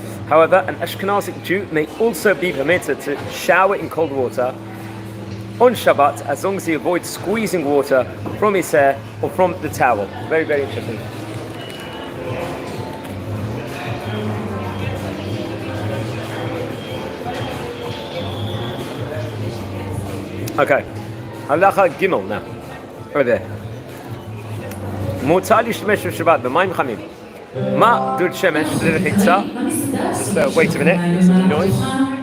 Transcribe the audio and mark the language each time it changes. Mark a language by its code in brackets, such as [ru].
[en] However, an Ashkenazic Jew may also be permitted to shower in cold water on Shabbat as long as he avoids squeezing water from his hair or from the towel. Very, very interesting. Okay, Halacha Gimel now, over there. [he] מותר להשתמש בשבת במים חמים. מה דוד שמש לרחיצה? [en] Just wait a minute, there's some noise.